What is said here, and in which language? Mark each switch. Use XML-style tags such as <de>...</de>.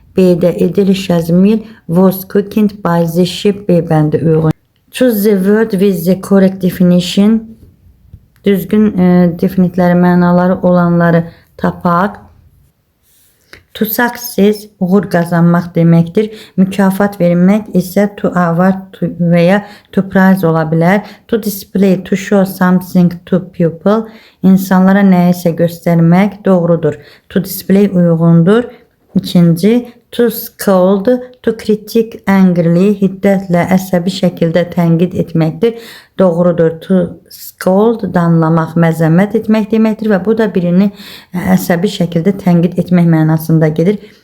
<en>B-də a delicious meal was cooking by the chef.</en> <az>B bəndi uyğun.</az> <en>Choose the word with the correct definition.</en> <az>Düzgün definitləri, mənaları olanları tapaq. To success, uğur qazanmaq deməkdir. Mükafat vermək isə to award və ya to prize ola bilər.</az> <en>To display, to show something to people.</en> <az>İnsanlara nəyisə göstərmək doğrudur. To display uyğundur. İkinci,</az> <en>to scold, to critique angrily,</en> <az>hiddətlə, əsəbi şəkildə tənqid etməkdir. Doğrudur. To scold, danlamaq, məzəmmət etmək deməkdir və bu da birini əsəbi şəkildə tənqid etmək mənasında gedir.</az>